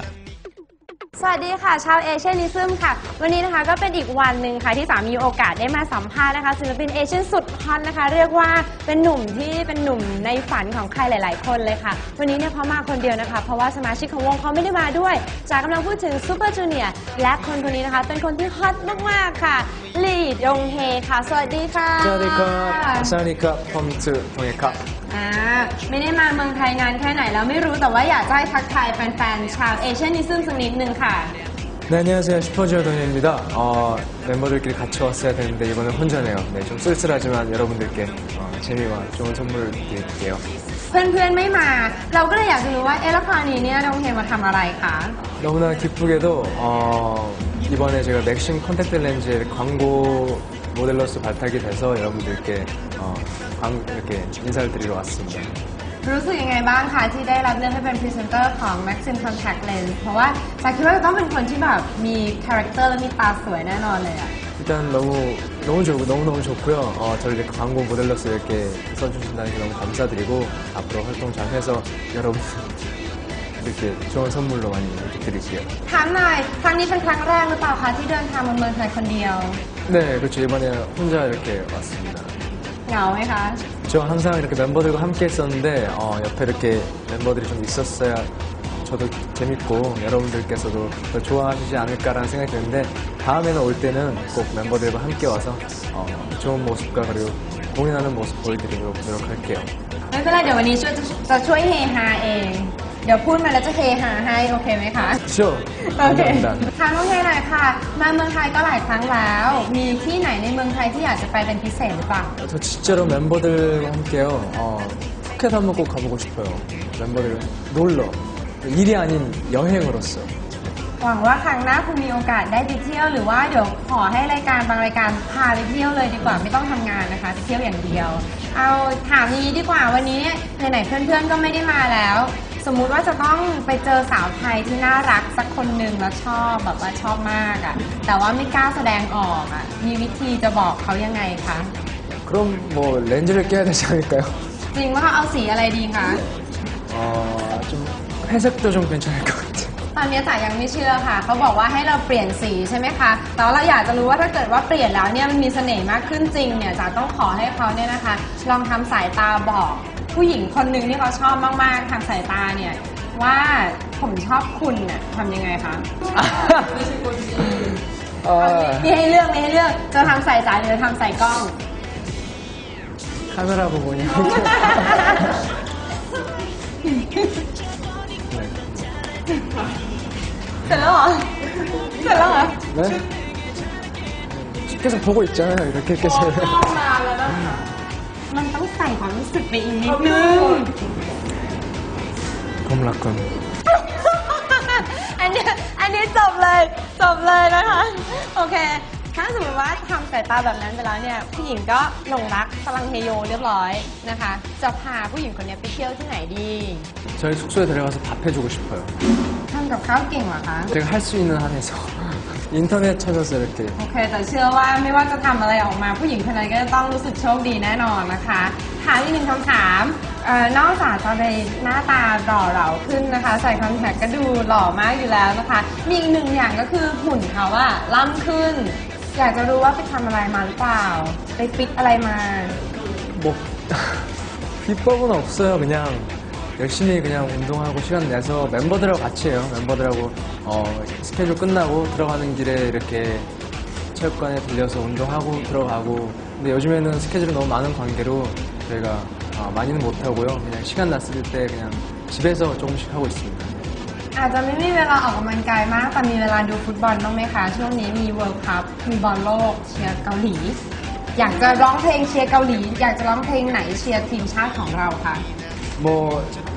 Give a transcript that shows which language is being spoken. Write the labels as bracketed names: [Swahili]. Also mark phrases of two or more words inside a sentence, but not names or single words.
[Thai] สวัสดีค่ะชาวเอเชียนิซึมค่ะวันนี้นะคะก็เป็นอีกวันหนึ่งค่ะที่สามีโอกาสได้มาสัมภาษณ์นะคะศิลปินเอเชียนสุดฮอตนะคะเรียกว่าเป็นหนุ่มที่เป็นหนุ่มในฝันของใครหลายๆคนเลยค่ะวันนี้เนี่ยเขามาคนเดียวนะคะเพราะว่าสมาชิกของวงเขาไม่ได้มาด้วยจากกำลังพูดถึงซูเปอร์จูเนียร์และคนนี้นะคะเป็นคนที่ฮอตมากๆค่ะลีดงเฮค่ะสวัสดีค่ะ สวัสดีครับสวัสดีครับผมชื่อทงเฮครับ ไม่ได้มาเมืองไทยนานแค่ไหนแล้วไม่รู้แต่ว่าอยากจะให้ทักทายแฟนๆชาวเอเชียนิซึมสักนิดนึงค่ะ [Korean] 네, 안녕하세요. 슈퍼주니어 동현입니다. 멤버들끼리 같이 왔어야 되는데 이번엔 혼자네요. 네, 좀 쓸쓸하지만 여러분들께 재미와 좋은 선물 드릴게요. [Thai] เพื่อนๆไม่มาเราก็เลยอยากจะรู้ว่าแล้วคราวนี้เนี่ยดงเฮมาทำอะไรคะ [Korean] 너무나 기쁘게도 이번에 제가 맥심 컨택트 렌즈의 광고 모델로서 발탁이 돼서 여러분들께 이렇게 인사를 드리러 왔습니다. [Thai] รู้สึกยังไงบ้างคะที่ได้รับเลือกให้เป็นพรีเซนเตอร์ของ Maxim Contact Lens เพราะว่าจากคิดว่าจะต้องเป็นคนที่แบบมีคาแรคเตอร์และมีตาสวยแน่นอนเลยอะ [Korean] 일단 너무 좋고요. 저를 이렇게 광고 모델로서 이렇게 써주신다는 게 너무 감사드리고 앞으로 활동 잘 해서 여러분 이렇게 좋은 선물로 많이 이렇게 드릴게요. [Thai] ถามหน่อยครั้งนี้เป็นครั้งแรกหรือเปล่าคะที่เดินทางมาเมืองไทยคนเดียว [Korean] 네, 그렇죠. 이번에 혼자 이렇게 왔습니다. [Thai] เหงาไหมคะ [Korean] 저 항상 이렇게 멤버들과 함께 했었는데 옆에 이렇게 멤버들이 좀 있었어야 저도 재밌고 여러분들께서도 더 좋아하시지 않을까라는 생각이 드는데 다음에는 올 때는 꼭 멤버들과 함께 와서 좋은 모습과 그리고 공연하는 모습 보여드리도록 노력할게요. [Thai] ไม่เป็นไรเดี๋ยววันนี้จะช่วยเฮฮาเองเดี๋ยวพูดมาแล้วจะเฮฮาให้โอเคไหมคะ [Korean] 그렇죠. 감사합니다. [Thai] ถามน้องเฮหน่อยค่ะมาเมืองไทยก็หลายครั้งแล้วมีที่ไหนในเมืองไทยที่อยากจะไปเป็นพิเศษหรือเปล่า [Korean] 저 진짜로 멤버들과 함께요. 푸켓 한번 꼭 가보고 싶어요. 멤버들 놀러. 일이 아닌 여행으로서. [Thai] หวังว่าครั้งหน้าคุณมีโอกาสได้ไปเที่ยวหรือว่าเดี๋ยวขอให้รายการบางรายการพาไปเที่ยวเลยดีกว่าไม่ต้องทำงานนะคะไปเที่ยวอย่างเดียวเอาถามนี้ดีกว่าวันนี้เนี่ยไหนๆเพื่อนๆก็ไม่ได้มาแล้ว สมมุติว่าจะต้องไปเจอสาวไทยที่น่ารักสักคนหนึ่งแล้วชอบแบบว่าชอบมากอ่ะแต่ว่าไม่กล้าแสดงออกอ่ะมีวิธีจะบอกเขายังไงคะ [Korean] 그럼 뭐 렌즈를 껴야 되지 않을까요? [Thai] จริงว่าเขาเอาสีอะไรดีคะ [Korean] 좀 회색도 좀 괜찮을 것 같아요. [Thai] ตอนนี้จ๋ายังไม่เชื่อค่ะเขาบอกว่าให้เราเปลี่ยนสีใช่ไหมคะแต่ว่าเราอยากจะรู้ว่าถ้าเกิดว่าเปลี่ยนแล้วเนี่ยมันมีเสน่ห์มากขึ้นจริงเนี่ยจ๋าต้องขอให้เขาเนี่ยนะคะลองทำสายตาบอกผู้หญิงคนหนึ่งที่เขาชอบมากๆทางสายตาเนี่ยว่าผมชอบคุณน่ะทำยังไงคะมีให้เลือกจะทำใส่จ๋าหรือทำใส่กล้อง [Korean] 카메라 보고 그냥 [Thai] เสร็จแล้วเหรอ [Korean] 네? 계속 보고 있잖아요. 이렇게 계속. [Thai] มาแล้วนะมันต้องใส่ความรู้สึกไปอีกนิดนึง 봄라콘. อันนี้จบเลยนะคะโอเคถ้าสมมติว่าทำสายตาแบบนั้นไปแล้วเนี่ยผู้หญิงก็หลงรักพลังเฮโยเรียบร้อยนะคะจะพาผู้หญิงคนนี้ไปเที่ยวที่ไหนดี [Korean] 저희 숙소에 데려가서 밥 해주고 싶어요. [Thai] ทำกับข้าวเก่งเหรอคะ [Korean] 제가 할 수 있는 한에서 인터넷 찾아서 이렇게. [Thai] โอเคแต่เชื่อว่าไม่ว่าจะทำอะไรออกมาผู้หญิงคนนั้นก็จะต้องรู้สึกโชคดีแน่นอนนะคะถามอีกหนึ่งคำถามนอกจากจะในหน้าตาหล่อเหลาขึ้นนะคะใส่คอนแทคก็ดูหล่อมากอยู่แล้วนะคะมีอีกหนึ่งอย่างก็คือหุ่นเขาอะล่ำขึ้นอยากจะรู้ว่าไปทำอะไรมาหรือเปล่าไปฟิตอะไรมา [Korean] 뭐 비법은 없어요. 그냥 열심히 그냥 운동하고 시간 내서 멤버들하고 같이 해요. 멤버들하고 스케줄 끝나고 들어가는 길에 이렇게 체육관에 들려서 운동하고 들어가고 근데 요즘에는 스케줄이 너무 많은 관계로 저희가 많이는 못하고요. 그냥 시간 났을 때 그냥 집에서 조금씩 하고 있습니다. [Thai] อาจจะไม่มีเวลาออกกำลังกายมากแต่มีเวลาดูฟุตบอลบ้างไหมคะช่วงนี้มีเวิลด์คัพมีบอลโลกเชียร์เกาหลีอยากจะร้องเพลงเชียร์เกาหลีอยากจะร้องเพลงไหนเชียร์ทีมชาติของเราคะ [Korean] 뭐